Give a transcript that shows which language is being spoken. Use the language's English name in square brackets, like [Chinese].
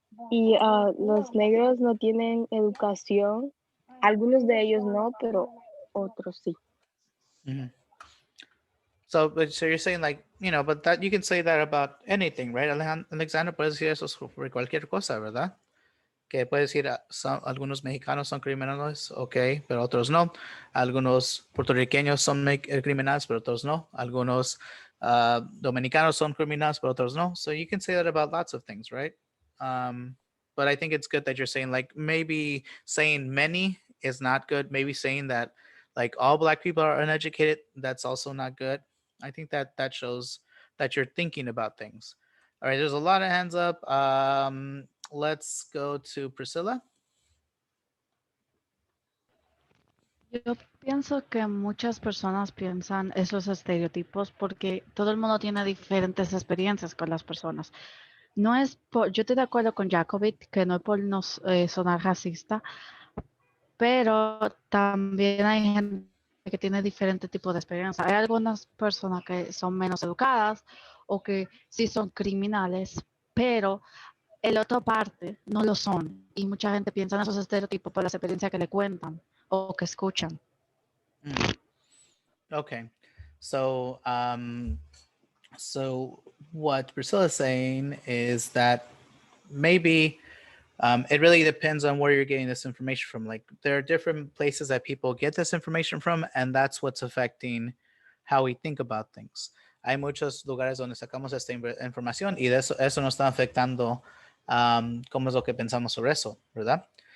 [Spanish] Y los negros no tienen educación. Algunos de ellos no, pero otros sí. Mhm. [English] So you're saying like, but that you can say that about anything, right? [Spanish] Alexandra, puedes decir eso sobre cualquier cosa, ¿verdad? Que puedes decir, algunos mexicanos son criminales, ok, pero otros no. Algunos puertorriqueños son criminales, pero otros no. Algunos dominicanos son criminales, pero otros no. [English] So you can say that about lots of things, right? But I think it's good that you're saying like maybe saying many is not good. Maybe saying that like all Black people are uneducated, that's also not good. I think that shows that you're thinking about things. All right, there's a lot of hands up. Let's go to Priscilla. [Spanish] Yo pienso que muchas personas piensan esos estereotipos porque todo el mundo tiene diferentes experiencias con las personas. No es yo estoy de acuerdo con Jacobit que no es por no sonar racista, pero también hay gente que tiene diferentes tipos de experiencia. Hay algunas personas que son menos educadas o que sí son criminales, pero el otra parte no lo son. Y mucha gente piensa en esos estereotipos por las experiencias que le cuentan o que escuchan. [English] Okay, so so what Priscilla is saying is that maybe it really depends on where you're getting this information from. Like there are different places that people get this information from, and that's what's affecting how we think about things. [Spanish] Hay muchos lugares donde sacamos esta información y de eso nos está afectando cómo es lo que pensamos sobre eso, ¿verdad?